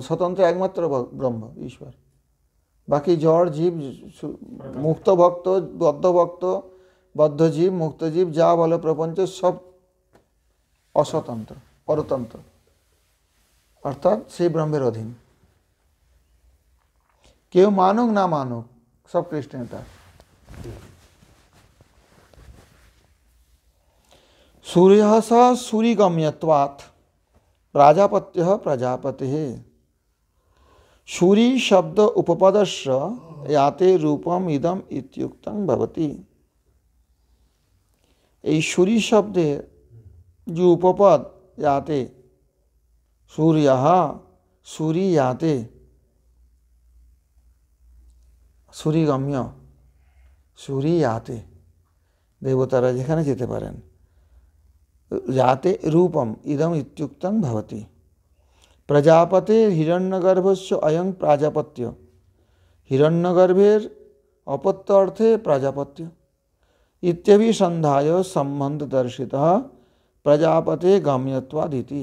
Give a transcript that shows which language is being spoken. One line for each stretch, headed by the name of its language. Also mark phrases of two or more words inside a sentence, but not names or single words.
Bangla: স্বতন্ত্র একমাত্র ব্রহ্ম ঈশ্বর, বাকি জড় জীব, মুক্ত ভক্ত, বদ্ধ ভক্ত, বদ্ধ জীব, মুক্ত জীব, যা বলে প্রপঞ্চ সব অস্বতন্ত্র পরতন্ত্র, অর্থাৎ সেই ব্রহ্মের অধীন। কেউ মানুক না মানুক, সব কৃষ্ণের দাস।
Sanskrit: सूर्यः स सूरिगम्यत्वात् प्राजापत्यः प्रजापतिः। सूरी शब्द उपपदस्य याते रूपम इदम इत्युक्तं भवति।
Bangla: এই सूरी শব্দে যে উপপদ याते,
Sanskrit: सूर्यः सूरी याते, सूरिगम्य सूरी याते,
Bangla: দেবতারা যেখানে যেতে পারেন।
Sanskrit: যাতে রূপম ইদম ইত্যুক্তং ভবতি। প্রজাপতে হিরণ্যগর্ভস্য অয়ং প্রাজাপত্য,
Bangla: হিরণ্যগর্ভের অপত্য অর্থে প্রাজাপত্য।
Sanskrit: ইত্যভিসন্ধায় সম্বন্ধ দর্শিত প্রজাপতে গম্যত্বাদিতি।